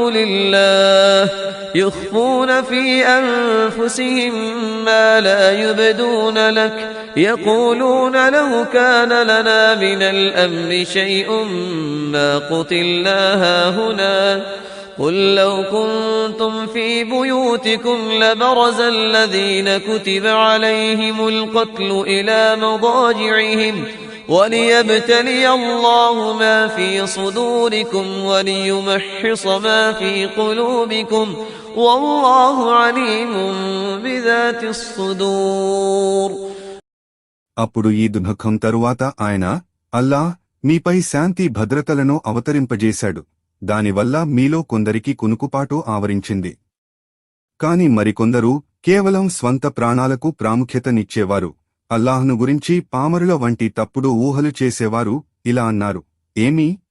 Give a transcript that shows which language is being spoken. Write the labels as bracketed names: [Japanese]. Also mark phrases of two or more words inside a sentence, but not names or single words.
[Arabic] لله يخفون في أنفسهم ما لا يبدون لك يقولون لو كان لنا من الأمر شيء ما قتلنا هاهنا قل لو كنتم في بيوتكم لبرز الذين كتب عليهم القتل إلى مضاجعهم وليبتلي الله ما في صدوركم وليمحص ما في قلوبكم والله عليم بذات الصدور. [Telugu] అప్పుడు ఈ దుఃఖం తరువాత ఆయన అల్లాహ్ మీపై శాంతి భద్రతలను అవతరింపజేశాడు. దానివల్ల మీలో కొందరికి కునుకుపాటు ఆవరించింది. కాని మరికొందరు కేవలం స్వంత ప్రాణాలకు ప్రాముఖ్యతనిచ్చేవారు. అల్లాహ్ను గురించి పామరుల వంటి తప్పుడు ఊహలు చేసేవారు ఇలా అన్నారు, ఏమీ?